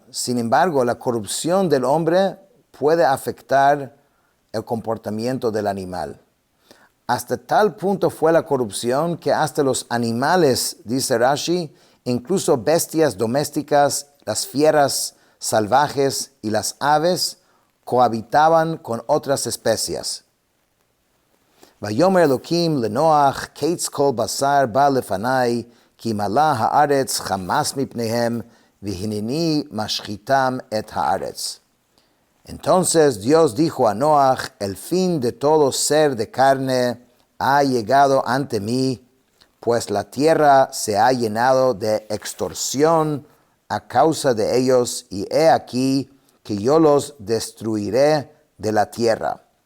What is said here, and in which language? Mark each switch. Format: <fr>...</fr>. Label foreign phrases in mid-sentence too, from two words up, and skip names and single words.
<es>Sin embargo, la corrupción del hombre puede afectar el comportamiento del animal. Hasta tal punto fue la corrupción que hasta los animales, dice Rashi, incluso bestias domésticas, las fieras salvajes y las aves, cohabitaban con otras especies.</es> <he>ויאמר אלקים לנח קץ כל בשר בא לפני, כי מלאה הארץ חמס מפניהם, והנני משחיתם את הארץ.</he> <es>Entonces Dios dijo a Noach, el fin de todo ser de carne ha llegado ante mí, pues la tierra se ha llenado de extorsión a causa de ellos, y he aquí que yo los destruiré de la tierra.</es>